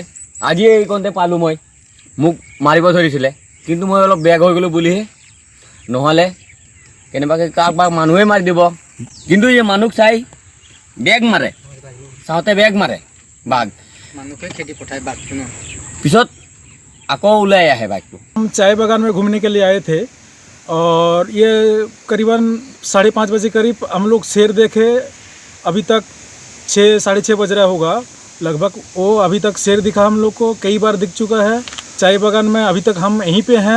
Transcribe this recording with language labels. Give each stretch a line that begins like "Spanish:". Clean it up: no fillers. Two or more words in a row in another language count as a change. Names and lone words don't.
Assamese: আজি এইকণতে পালোঁ মই, মোক মাৰিব ধৰিছিলে কিন্তু মই অলপ বেগ হৈ গ'লোঁ বুলিহে, নহ'লে কেনেবাকৈ কাৰোবাক মানুহে মাৰি দিব। কিন্তু এই মানুহ চাই বেগ মাৰে, চাওঁতে বেগ মাৰে বাঘ, মানুহে খেদি পঠায় বাঘটো ন, পিছত আকৌ ওলাই
Hindi: आए बाइक। हम चाय बागान में घूमने के लिए आए थे और ये करीबन 5:30 बजे करीब हम लोग शेर देखे। अभी तक 6-6:30 बज रहा होगा लगभग। वो अभी तक शेर दिखा हम लोग को, कई बार दिख चुका है। चाय बागान में अभी तक हम यहीं पे हैं।